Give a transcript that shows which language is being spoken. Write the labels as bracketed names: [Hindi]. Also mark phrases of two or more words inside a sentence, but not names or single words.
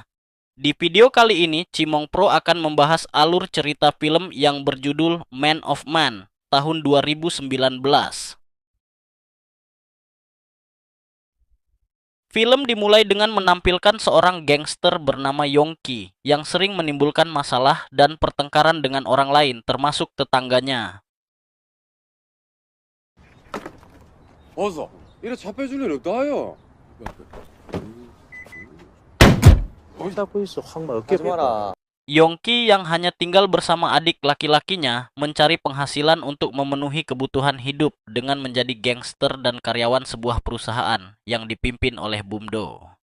[Indonesian] Di video kali ini, Cimong Pro akan membahas alur cerita film yang berjudul Man of Man tahun 2019. Film dimulai dengan menampilkan seorang gangster bernama Yongki yang sering menimbulkan masalah dan pertengkaran dengan orang lain termasuk tetangganya. [Korean] 어서 이래 잡혀줄 일 없다요. [Indonesian] Yongki yang hanya tinggal bersama adik laki-lakinya mencari penghasilan untuk memenuhi kebutuhan hidup dengan menjadi gangster dan karyawan sebuah perusahaan yang dipimpin oleh Bumdo.